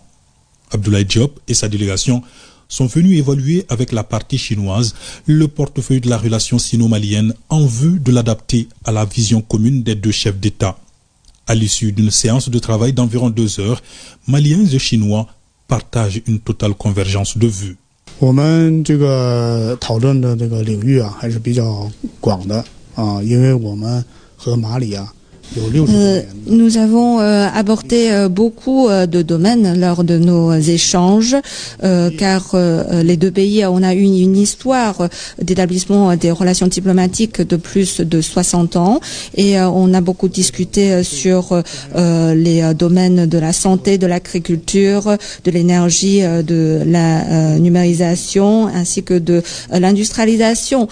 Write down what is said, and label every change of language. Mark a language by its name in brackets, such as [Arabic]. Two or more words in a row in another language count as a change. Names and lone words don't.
[French] Abdoulaye Diop et sa délégation sont venus évaluer avec la partie chinoise le portefeuille de la relation sino-malienne en vue de l'adapter à la vision commune des deux chefs d'État. À l'issue d'une séance de travail d'environ 2 heures, Maliens et Chinois partagent une totale convergence de vues. [Chinese] 我们这个讨论的这个领域啊，还是比较广的啊，因为我们和马里啊 [French] Nous avons abordé beaucoup de domaines lors de nos échanges, car les deux pays, on a eu une histoire d'établissement des relations diplomatiques de plus de 60 ans, et on a beaucoup discuté sur les domaines de la santé, de l'agriculture, de l'énergie, de la numérisation, ainsi que de l'industrialisation.